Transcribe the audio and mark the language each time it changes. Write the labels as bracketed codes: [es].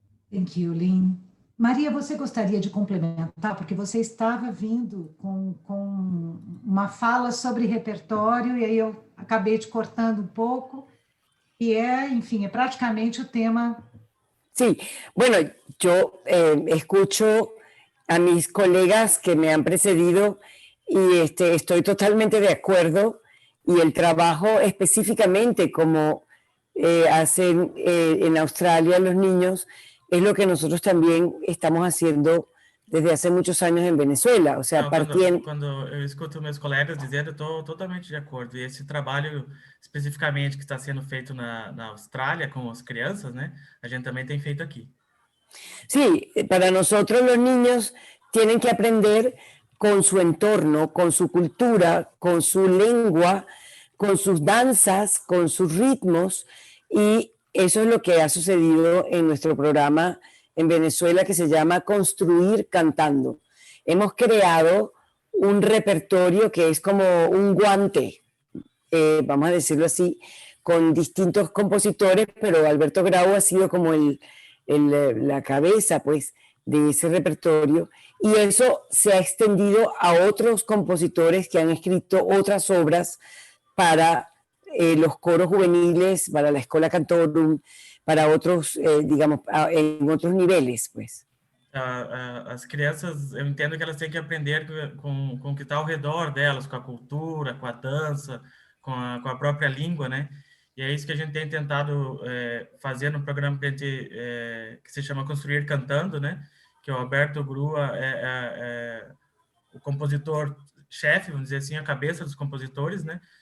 [en] Thank you, Lynn. [pt] Maria, você gostaria de complementar, porque você estava vindo com uma fala sobre repertório, e aí eu acabei te cortando um pouco, y enfim, [es] es prácticamente el tema. Sí, bueno, yo escucho a mis colegas que me han precedido y estoy totalmente de acuerdo, y el trabajo específicamente como hacen en Australia los niños es lo que nosotros también estamos haciendo desde hace muchos años en Venezuela, o sea, [pt] Não, [es] partiendo... [pt] quando eu escuto meus colegas dizendo, eu estou totalmente de acordo. E esse trabalho, especificamente, que está sendo feito na Austrália com as crianças, né? A gente também tem feito aqui. [es] Sí, para nosotros los niños tienen que aprender con su entorno, con su cultura, con su lengua, con sus danzas, con sus ritmos, y eso es lo que ha sucedido en nuestro programa en Venezuela, que se llama Construir Cantando. Hemos creado un repertorio que es como un guante, vamos a decirlo así, con distintos compositores, pero Alberto Grau ha sido como la cabeza, pues, de ese repertorio, y eso se ha extendido a otros compositores que han escrito otras obras para los coros juveniles, para la Escola Cantorum, para otros, digamos, en otros niveles, pues. [pt] As crianças, eu entendo que elas têm que aprender com o que está ao redor delas, com a cultura, com a dança, com a própria língua, né? E é isso que a gente tem tentado fazer no programa que se chama Construir Cantando, né? Que o Alberto Grua é o compositor-chefe, vamos dizer assim, a cabeça dos compositores, né?